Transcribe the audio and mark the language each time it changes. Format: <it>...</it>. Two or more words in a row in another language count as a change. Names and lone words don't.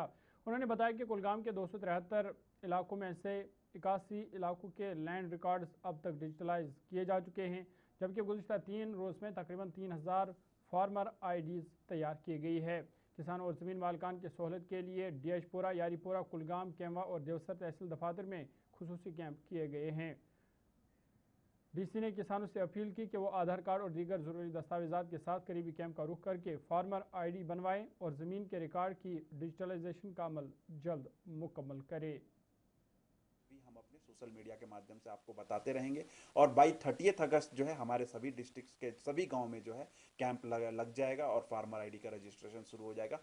<ur>انہوں نے بتایا کہ کلگام کے 273 علاقوں میں سے 81 علاقوں کے</ur> <en>land records</en> <ur>اب تک ڈیجیٹلائز کیے جا چکے ہیں، جبکہ گزشتہ 3 روز میں تقریباً 3000</ur> <en>farmer IDs</en> <ur>تیار کی گئی ہے۔ کسان اور زمین مالکان کی سہولت کے لیے DH پورہ، یاری پورہ، کلگام، کیموا اور دیوسر تحصیل دفاتر میں خصوصی کیمپ کیے گئے ہیں۔ DC نے کسانوں سے اپیل کی کہ وہ آدھار کارڈ اور دیگر ضروری دستاویزات کے ساتھ قریبی کیمپ کا رخ کر کے</ur> <en>farmer ID</en> <ur>بنوائیں اور زمین کے ریکارڈ کی ڈیجیٹلائزیشن کا عمل جلد مکمل کرے۔ ہم اپنے</ur> <en>social media</en> <ur>کے مادھیم سے آپ کو بتاتے رہیں گے، اور بائی 30 اگست جو ہے ہمارے سبھی ڈسٹرکٹس کے سبھی گاؤں میں جو ہے کیمپ لگ جائے گا اور</ur> <en>farmer ID</en> <ur>کا رجسٹریشن شروع ہو جائے گا۔</ur>